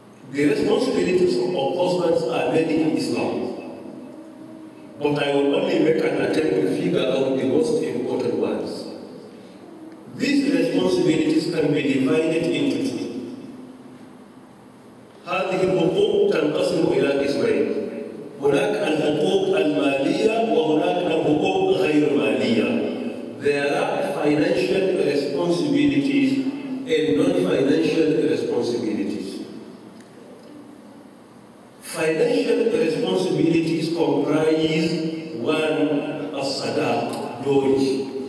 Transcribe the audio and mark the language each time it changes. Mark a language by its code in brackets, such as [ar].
[en] The responsibilities of husbands are many in Islam. But I will only make an attempt to figure out the most important ones. These responsibilities can be divided into two. [ar] هذه الحقوق تنقسم إلى قسمين. هناك الحقوق المالية وهناك الحقوق غير مالية. [en] There are financial responsibilities and non-financial responsibilities. Financial responsibilities comprise one, as-sadaq, dowry.